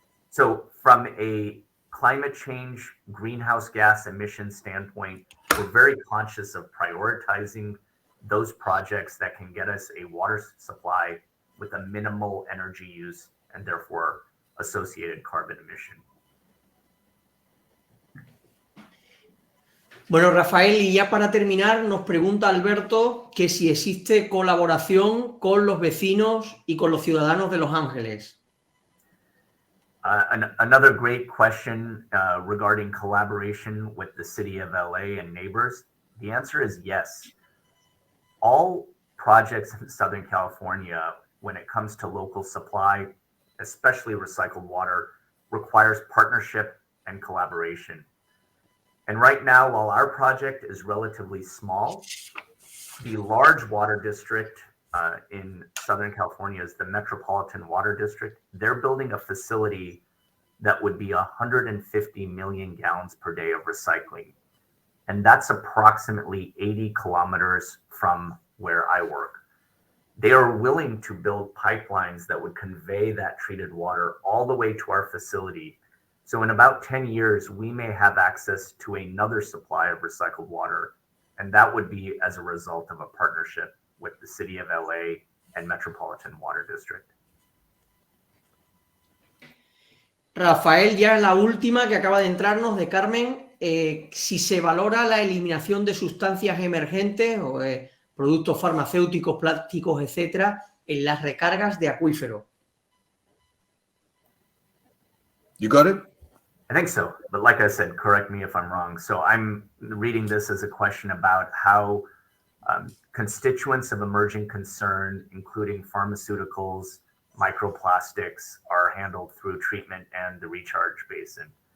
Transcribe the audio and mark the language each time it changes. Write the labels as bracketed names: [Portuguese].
[English] So from a climate change, greenhouse gas emission standpoint, we're very conscious of prioritizing those projects that can get us a water supply with a minimal energy use and therefore associated carbon emission. [Spanish] Bueno, Rafael, y ya para terminar, nos pregunta Alberto que si existe colaboración con los vecinos y con los ciudadanos de Los Ángeles. [English] Another great question regarding collaboration with the city of LA and neighbors. The answer is yes. All projects in Southern California, when it comes to local supply, especially recycled water, requires partnership and collaboration. And right now, while our project is relatively small, the large water district in Southern California is the Metropolitan Water District. They're building a facility that would be 150 million gallons per day of recycling. And that's approximately 80 kilometers from where I work. They are willing to build pipelines that would convey that treated water all the way to our facility. So in about 10 years, we may have access to another supply of recycled water. And that would be as a result of a partnership with the city of LA and Metropolitan Water District. [Spanish] Rafael, ya la última que acaba de entrarnos de Carmen, si se valora la eliminación de sustancias emergentes o productos farmacéuticos, plásticos, etcétera, en las recargas de acuífero. [English] You got it? I think so. But like I said, correct me if I'm wrong. So I'm reading this as a question about how constituents of emerging concern, including pharmaceuticals, microplastics, are handled through treatment and the recharge basin.